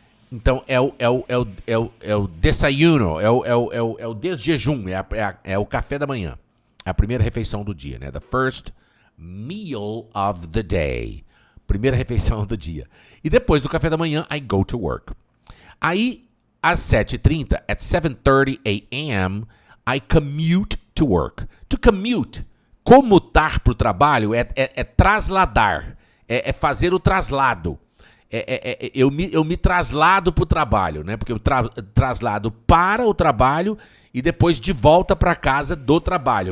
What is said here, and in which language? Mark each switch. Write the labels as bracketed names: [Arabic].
[Portuguese] Então, é o desayuno, é o desjejum, é o café da manhã. É a primeira refeição do dia, né? [English] The first meal of the day. [Portuguese] Primeira refeição do dia. E depois do café da manhã, [English] I go to work. [Portuguese] Aí, às 7h30, [English] at 7:30 a.m., I commute to work. [Portuguese] To commute, comutar para o trabalho, é trasladar, é fazer o traslado. Eu me traslado para o trabalho, né? Porque eu traslado para o trabalho e depois de volta para casa do trabalho.